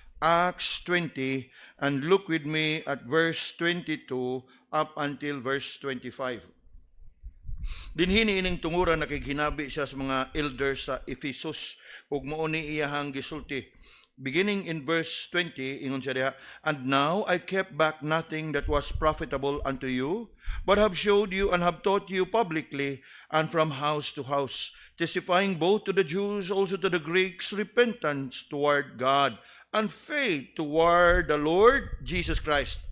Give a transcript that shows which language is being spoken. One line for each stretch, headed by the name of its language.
English: Acts 20, and look with me at verse 22 up until verse 25.
Cebuano: Dinhi niining tungura nakiginabi siya sa mga elders sa Ephesus ug mao ni iyahang gisulti.
English: Beginning in verse 20,
Cebuano: ingon siya diha,
English: "And now I kept back nothing that was profitable unto you, but have showed you and have taught you publicly and from house to house, testifying both to the Jews also to the Greeks repentance toward God and faith toward the Lord Jesus Christ."